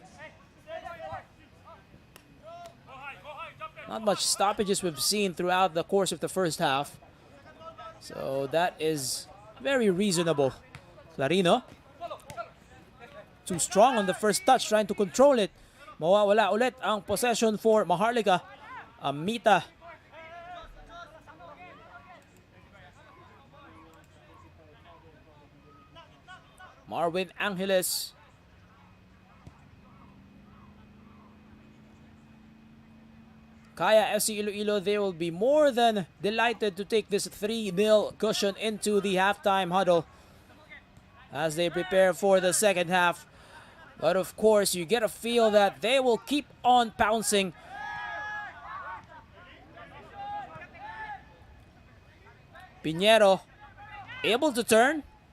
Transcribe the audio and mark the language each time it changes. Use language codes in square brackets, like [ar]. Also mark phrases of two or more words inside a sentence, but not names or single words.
[en] Not much stoppages we've seen throughout the course of the first half. So that is very reasonable. Clarino, too strong on the first touch, trying to control it. [tl] Mawawala ulit ang possession for Maharlika. Amita. Marwin Angeles. [en] Kaya FC Iloilo, they will be more than delighted to take this 3-0 cushion into the halftime huddle as they prepare for the second half. But of course, you get a feel that they will keep on pouncing. Pinheiro able to turn.